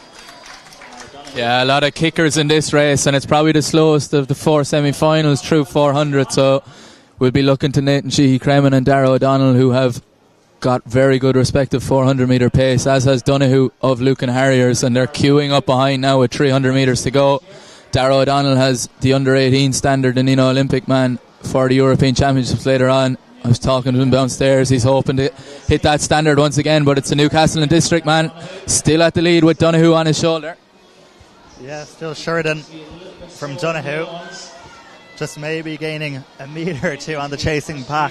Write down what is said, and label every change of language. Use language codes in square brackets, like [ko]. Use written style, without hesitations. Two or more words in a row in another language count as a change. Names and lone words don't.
[en] Yeah, a lot of kickers in this race, and it's probably the slowest of the four semi-finals through 400, so we'll be looking to Nathan Sheehy Kremen and Dara O'Donnell, who have got very good respective 400 metre pace, as has Donoghue of Lucan Harriers, and they're queuing up behind now with 300 metres to go. Dara O'Donnell has the under-18 standard in Nina Olympic man for the European Championships later on. I was talking to him downstairs. He's hoping to hit that standard once again, but it's a Newcastle and District man still at the lead with Donoghue on his shoulder. Yeah, still Sheridan from Donoghue, just maybe gaining a metre or two on the chasing pack.